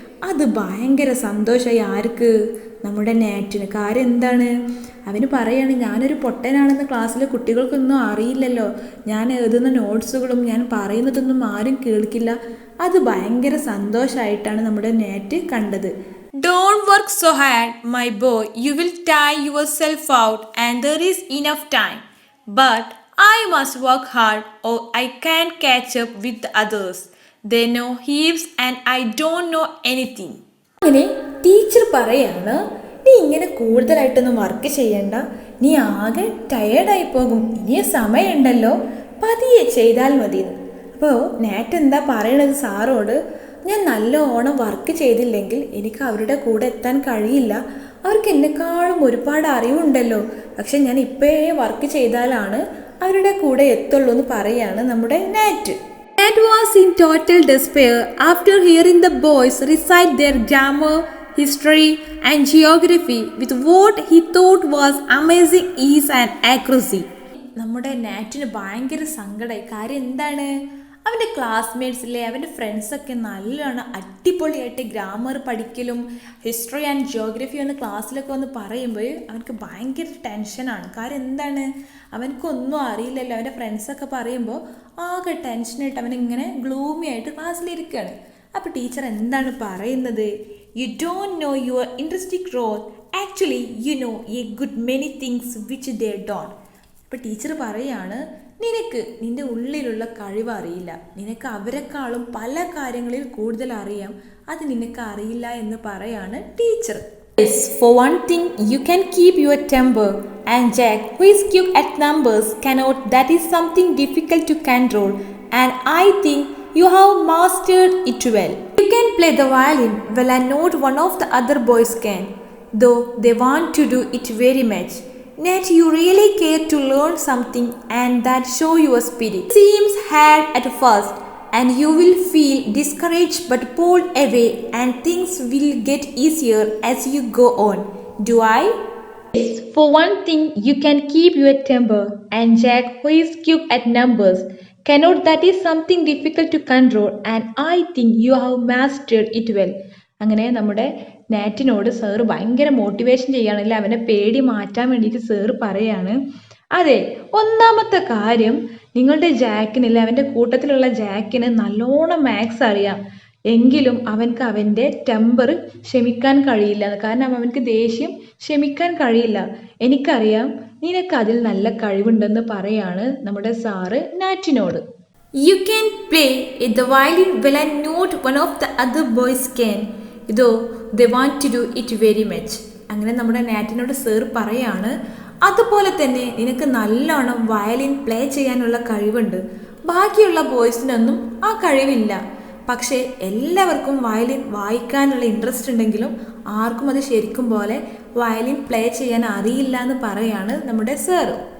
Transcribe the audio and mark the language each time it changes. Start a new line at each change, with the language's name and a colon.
Malayalam: അത് ഭയങ്കര സന്തോഷമായി ആർക്ക്, നമ്മുടെ നാറ്റിന്. കാര്യം എന്താണ്, അവന് പറയാണ് ഞാനൊരു പൊട്ടനാണെന്ന് ക്ലാസ്സിലെ കുട്ടികൾക്കൊന്നും അറിയില്ലല്ലോ, ഞാൻ എഴുതുന്ന നോട്ട്സുകളും ഞാൻ പറയുന്നതൊന്നും ആരും കേൾക്കില്ല. അത് ഭയങ്കര സന്തോഷമായിട്ടാണ് നമ്മുടെ നാറ്റ് കണ്ടത്.
English: Don't work so hard, my boy. You will tire yourself out and there is enough time. But I must work hard or I can't catch up with the others. They know heaps and I don't know anything.
Malayalam: അങ്ങനെ teacher പറയാണ്, നീ ഇങ്ങനെ കൂടുതലായിട്ടൊന്നും work ചെയ്യണ്ട, നീ ആകെ ടയേർഡായി പോകും, ഇനിയും സമയമുണ്ടല്ലോ, പതിയെ ചെയ്താൽ മതിയെന്ന്. അപ്പോൾ നാറ്റ് എന്താ പറയണത് സാറോട്, ഞാൻ നല്ലോണം വർക്ക് ചെയ്തില്ലെങ്കിൽ എനിക്ക് അവരുടെ കൂടെ എത്താൻ കഴിയില്ല, അവർക്ക് എന്നെക്കാളും ഒരുപാട് അറിവുണ്ടല്ലോ, പക്ഷെ ഞാൻ ഇപ്പോഴേ വർക്ക് ചെയ്താലാണ് അവരുടെ കൂടെ എത്തുള്ളൂ എന്ന് പറയാണ് നമ്മുടെ നാറ്റ്.
English: Nat was in total despair after hearing the boys recite their grammar, history and geography with what he thought was amazing ease and accuracy.
Malayalam: നമ്മുടെ നാറ്റിന് ഭയങ്കര സങ്കടമായി. കാര്യം എന്താണ്, അവൻ്റെ ക്ലാസ്മേറ്റ്സിലെ അവൻ്റെ ഫ്രണ്ട്സൊക്കെ നല്ലോണം അടിപൊളിയായിട്ട് ഗ്രാമർ പഠിക്കലും ഹിസ്റ്ററി ആൻഡ് ജിയോഗ്രഫി എന്ന് ക്ലാസ്സിലൊക്കെ വന്ന് പറയുമ്പോൾ അവനക്ക് ഭയങ്കര ടെൻഷനാണ്. കാര്യം എന്താണ്, അവനക്കൊന്നും അറിയില്ലല്ലോ. അവൻ്റെ ഫ്രണ്ട്സൊക്കെ പറയുമ്പോൾ ആകെ ടെൻഷനായിട്ട് അവനിങ്ങനെ ഗ്ലൂമി ആയിട്ട് ക്ലാസ്സിലിരിക്കുകയാണ്. അപ്പോൾ ടീച്ചർ എന്താണ് പറയുന്നത്,
English: You don't know your interesting role, actually you know a good many things which they don't.
Malayalam: അപ്പോൾ ടീച്ചർ പറയാണ്, നിനക്ക് നിൻ്റെ ഉള്ളിലുള്ള കഴിവ് അറിയില്ല, നിനക്ക് അവരെക്കാളും പല കാര്യങ്ങളിൽ കൂടുതൽ അറിയാം, അത് നിനക്ക് അറിയില്ല എന്ന് പറയാണ് teacher.
English: Yes, for one thing you can keep your temper, and Jack, who is quick at numbers, cannot. That is something difficult to control, and I think you have mastered it well. You can play the violin well and not one of the other boys can, though they want to do it very much. Nat, you really care to learn something and that show your spirit. It seems hard at first and you will feel discouraged but pulled away and things will get easier as you go on. Do I? Yes, for one thing you can keep your temper and Jack, who is quick at numbers, cannot. That is something difficult to control and I think you have mastered it well.
Malayalam: അങ്ങനെ നമ്മുടെ നാറ്റിനോട് sir ഭയങ്കര motivation ചെയ്യുകയാണെങ്കിൽ അവനെ പേടി മാറ്റാൻ വേണ്ടിയിട്ട് sir പറയാണ്, അതെ, ഒന്നാമത്തെ കാര്യം നിങ്ങളുടെ ജാക്കിനില്ല, അവൻ്റെ കൂട്ടത്തിലുള്ള ജാക്കിന് നല്ലോണം മാത്സ് അറിയാം, എങ്കിലും അവൻക്ക് അവൻ്റെ ടെമ്പർ ക്ഷമിക്കാൻ കഴിയില്ല. കാരണം അവൻക്ക് ദേഷ്യം ക്ഷമിക്കാൻ കഴിയില്ല. എനിക്കറിയാം നിനക്ക് അതിൽ നല്ല കഴിവുണ്ടെന്ന് പറയാണ് നമ്മുടെ sir നാറ്റിനോട്.
English: You can play the violin well and not one of the other boys can, though they want to do it very much.
Malayalam: അങ്ങനെ നമ്മുടെ നാറ്റിനോട് സാർ പറയാണ്, അതുപോലെ തന്നെ നിനക്ക് നല്ലോണം വയലിൻ പ്ലേ ചെയ്യാനുള്ള കഴിവുണ്ട്, ബാക്കിയുള്ള ബോയ്സിനൊന്നും ആ കഴിവില്ല. പക്ഷേ എല്ലാവർക്കും വയലിൻ വായിക്കാനുള്ള ഇൻട്രസ്റ്റ് ഉണ്ടെങ്കിലും ആർക്കും അത് ശരിക്കും പോലെ വയലിൻ പ്ലേ ചെയ്യാൻ അറിയില്ല എന്ന് പറയാണ് നമ്മുടെ സാറ്.